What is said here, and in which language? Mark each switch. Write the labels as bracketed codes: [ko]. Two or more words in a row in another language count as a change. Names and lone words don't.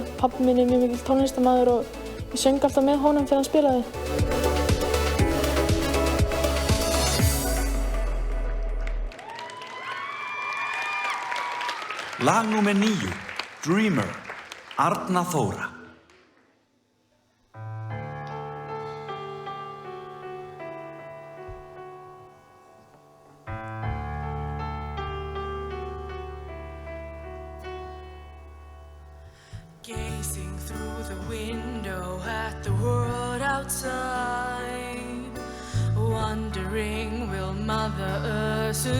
[is] Pabbi minn mjög mikill tónlistarmaður og ég söng alltaf með honum þegar hann spilaði. Lag númer 9, Dreamer, Arna Þóra. [en] Gazing through the window at the world outside, wondering will Mother Earth